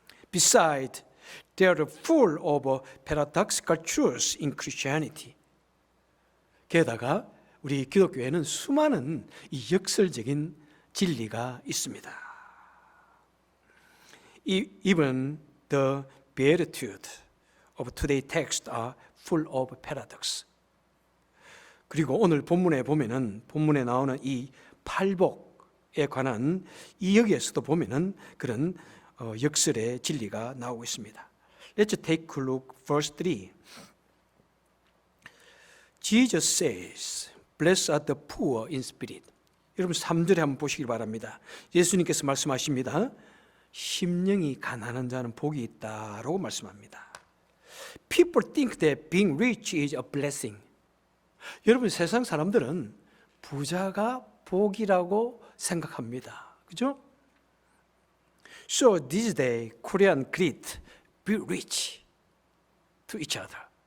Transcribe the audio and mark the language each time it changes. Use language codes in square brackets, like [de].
[en] Besides, they are full of paradoxical truths in Christianity. [ko] 게다가 우리 기독교에는 수많은 이 역설적인 진리가 있습니다. [en] Even the Beatitudes of today's text are full of paradox. [ko] 그리고 오늘 본문에 보면은 본문에 나오는 이 팔복에 관한 이 여기에서도 보면은 그런 역설의 진리가 나오고 있습니다. [en] Let's take a look verse 3. Jesus says, "Blessed are the poor in spirit." [ko] 여러분 3절에 한번 보시길 바랍니다. 예수님께서 말씀하십니다. 심령이 가난한 자는 복이 있다라고 말씀합니다. [en] People think that being rich is a blessing. [ko] 여러분 세상 사람들은 부자가 복이라고 생각합니다. 그죠? [en] So this day Korean greet be rich to each other.